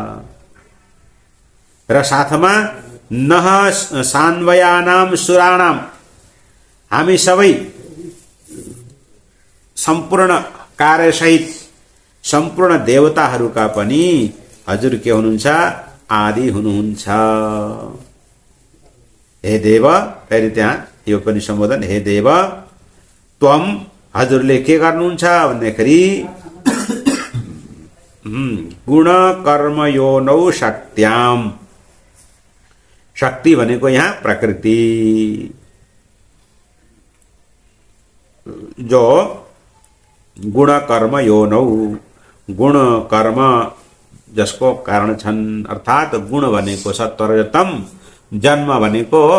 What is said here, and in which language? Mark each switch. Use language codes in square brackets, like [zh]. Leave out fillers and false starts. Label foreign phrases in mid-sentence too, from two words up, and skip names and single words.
[ne] र साथमा [sa] नह सान्वयानाम सुराणाम, [ne] हामी सबै सम्पूर्ण कार्यसहित सम्पूर्ण देवताहरूका पनि हजुर के हुनुहुन्छ? आदि हुनुहुन्छ। हे देव, फेरि त्यहाँ यो पनि सम्बोधन, [sa] हे देव त्वम, [ne] हजुरले के गर्नुहुन्छ भन्दाखेरि [sa] गुण कर्म योनौ शक्त्याम, [ne] शक्ति भनेको यहाँ प्रकृति, जो [sa] गुण कर्म योनौ, [ne] गुण कर्म जसको कारण छन्, अर्थात गुण भनेको सत्वरजतम, जन्म भनेको